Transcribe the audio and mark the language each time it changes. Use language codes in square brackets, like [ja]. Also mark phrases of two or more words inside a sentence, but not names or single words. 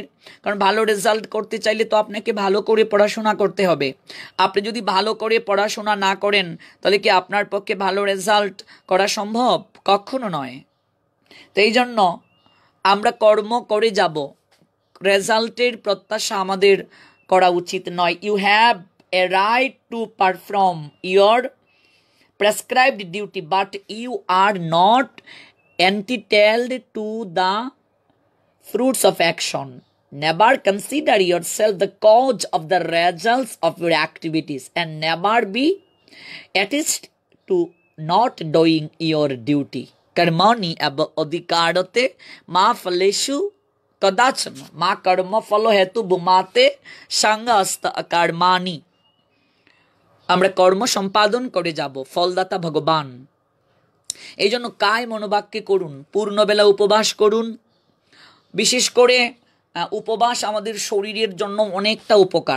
[bn] কারণ ভালো রেজাল্ট করতে চাইলে তো আপনাকে ভালো করে পড়াশোনা করতে হবে। আপনি যদি ভালো করে পড়াশোনা না করেন তাহলে কি আপনার পক্ষে ভালো রেজাল্ট করা সম্ভব? কখনো নয়। তো এই জন্য আমরা কর্ম করে যাব, রেজাল্টের প্রত্যাশা আমাদের করা উচিত নয়। [en] You have a right to perform your prescribed duty, but you are not entitled to the fruits of action. Never consider yourself the cause of the results of your activities, and never be attached to not doing your duty. [sa] Karmani adhikarate ma phaleshu [bn] কদাচন মা কর্ম ফল হেতু ভূমাতে সঙ্গস্ত কর্মাণি। আমরা কর্ম সম্পাদন করে যাব, ফলদাতা ভগবান। এই জন্য কায় মনোবাক্যে করুন, পূর্ণবেলা উপবাস করুন। বিশেষ করে উপবাস আমাদের শরীরের জন্য অনেকটা উপকার।